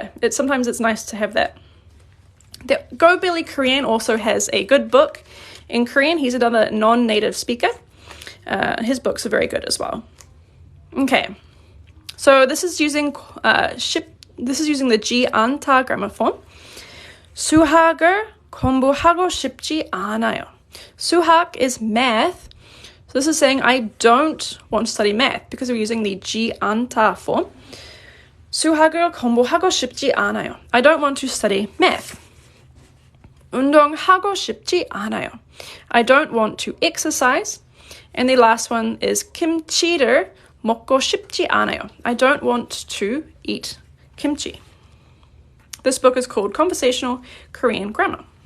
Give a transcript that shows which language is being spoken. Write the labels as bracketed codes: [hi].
[en] Sometimes it's nice to have that. Go Billy Korean also has a good book in Korean. He's another non-native speaker. His books are very good as well. Okay, so this is using the G 안타 grammar form. [ko] 수학을 공부하고 싶지 않아요. [en] 수학 is math. So this is saying I don't want to study math because we're using the G 안타 form. [ko] 수학을 공부하고 싶지 않아요. [en] I don't want to study math. [ko] 운동하고 싶지 않아요. [en] I don't want to exercise. And the last one is [ko] 김치를 먹고 싶지 않아요. [en] I don't want to eat kimchi. This book is called Conversational Korean Grammar.